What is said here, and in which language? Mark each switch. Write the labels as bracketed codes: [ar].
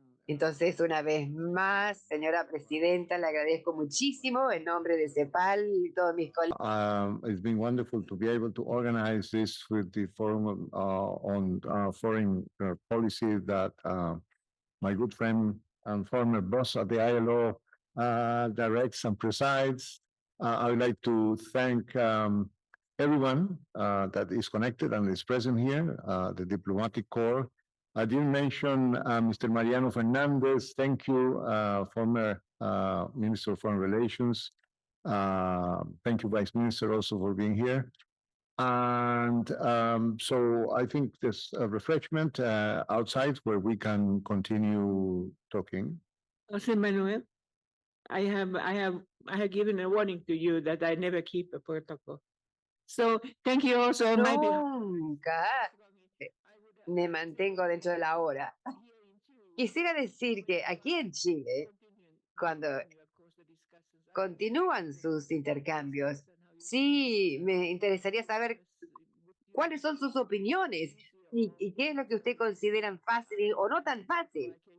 [es] Entonces, una vez más, señora presidenta, le agradezco muchísimo en nombre de CEPAL y todos mis colegas. [en] It's been wonderful to be able to organize this with the Forum on Foreign Policy that my good friend and former boss at the ILO directs and presides. I would like to thank everyone that is connected and is present here, the diplomatic corps. I didn't mention Mr. Mariano Fernandez. Thank you, former Minister of Foreign Relations. Thank you, Vice Minister, also for being here. And so I think there's a refreshment outside where we can continue talking. Jose Manuel, I have given a warning to you that I never keep a protocol. So thank you also on my behalf. [es] Nunca me mantengo dentro de la hora. Quisiera decir que aquí en Chile, cuando continúan sus intercambios, sí me interesaría saber cuáles son sus opiniones y qué es lo que usted consideran fácil o no tan fácil.